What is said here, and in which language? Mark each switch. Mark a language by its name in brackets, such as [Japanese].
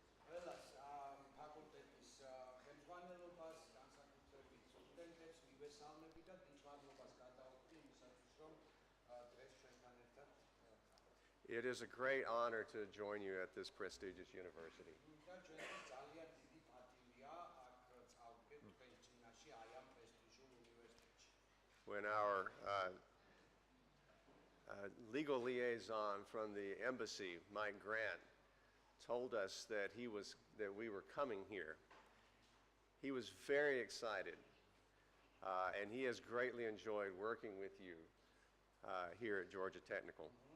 [Georgian] ყველას ფაკულტეტის ხელმძღვანელობას, განსაკუთრებით სტუდენტებს მივესალმები და დიდმადლობას გადავუხდი იმისათვის, რომ დღეს ჩვენთან ერთად [English] It is a great honor to join you at this prestigious university. [Georgian] და ჩვენთვის ძალიან დიდი პატივია აქ წავდგეთ თქვენ წინაშე აი ამ პრესტიჟულ უნივერსიტეტში. [English] When our legal liaison from the embassy, Mike Grant, told us that we were coming here, he was very excited, and he has greatly enjoyed working with you here at Georgia Technical.